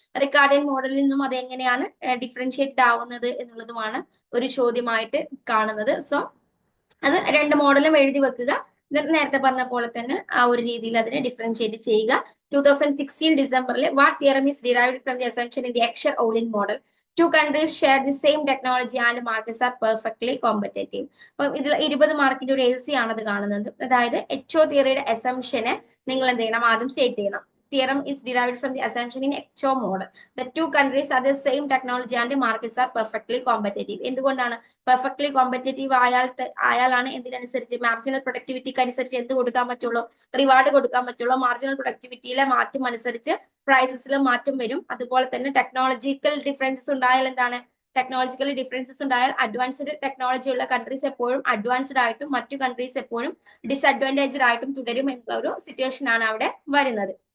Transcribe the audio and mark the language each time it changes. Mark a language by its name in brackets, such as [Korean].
[Malayalam] Ricardian മോഡലിൽ നിന്നും അത് എങ്ങനെയാണ് ഡിഫറൻഷിയേറ്റ് ആവുന്നത് എന്നുള്ളതുമാണ് ഒരു ചോദ്യമായിട്ട് കാണുന്നത്. സോ അത് രണ്ട് മോഡലും എഴുതി വെക്കുക. നേരത്തെ പറഞ്ഞ പോലെ തന്നെ ആ ഒരു രീതിയിൽ അതിനെ ഡിഫറൻഷിയേറ്റ് ചെയ്യുക. 2016 ഡിസംബറിൽ [English] What theorem is derived from the assumption in the Heckscher Ohlin model. Two countries share the same technology and markets are perfectly competitive. [Malayalam] അപ്പൊ ഇതിൽ 20 മാർക്കിന്റെ ഒരു AC ആണത് കാണുന്നത്. അതായത് HO തിയറിയുടെ അസംഷനെ നിങ്ങൾ എന്ത് ചെയ്യണം? ആദ്യം സ്റ്റേറ്റ് ചെയ്യണം. [English] Theorem is derived from the assumption in HO model. The two countries are the same technology and the markets are perfectly competitive. [Malayalam] എന്തുകൊണ്ടാണ് പെർഫെക്റ്റ്ലി കോമ്പറ്റേറ്റീവ് ആയാലാണ് എന്തിനനുസരിച്ച് മാർജിനൽ പ്രൊഡക്ടിവിറ്റിക്ക് അനുസരിച്ച് എന്ത് കൊടുക്കാൻ പറ്റുള്ളൂ? റിവാർഡ് കൊടുക്കാൻ പറ്റുള്ളൂ. മാർജിനൽ പ്രൊഡക്ടിവിറ്റിയിലെ മാറ്റം അനുസരിച്ച് പ്രൈസസിലും മാറ്റം വരും. അതുപോലെ തന്നെ ടെക്നോളജിക്കൽ ഡിഫറൻസസ് ഉണ്ടായാൽ എന്താണ്? ടെക്നോളജിക്കൽ ഡിഫറൻസസ് ഉണ്ടായാൽ അഡ്വാൻസ്ഡ് ടെക്നോളജി ഉള്ള കൺട്രീസ് എപ്പോഴും അഡ്വാൻസ്ഡ് ആയിട്ടും മറ്റു കൺട്രീസ് എപ്പോഴും ഡിസഡ്വാൻറ്റേജ്ഡ് ആയിട്ടും തുടരും എന്നുള്ള ഒരു സിറ്റുവേഷൻ ആണ് അവിടെ വരുന്നത്.